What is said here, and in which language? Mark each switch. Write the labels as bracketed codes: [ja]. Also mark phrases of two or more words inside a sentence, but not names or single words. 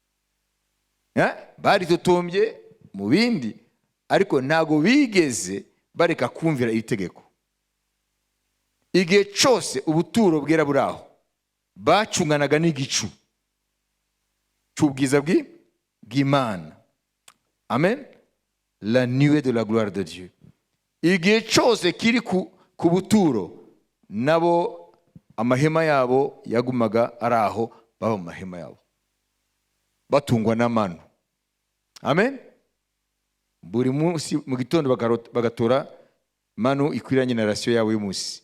[rw] Baritotombye mu bindi, ariko ntago bigeze bareka kumvira iri tegeko. Igihe cyose ubuturo bwera buraho bacunganaga n'igicu cy'ubwiza bw'Imana. Amen. [fr] La nuée de la gloire de Dieu. [rw] Igihe cyose kiri ku buturo, nabo amahema yabo yagumaga ari aho, baba mu mahema yabo batungwa n'amano. Amen. Buri munsi mu gitondo bagatora manu ikwiranye na rasiyo yabo y'umunsi.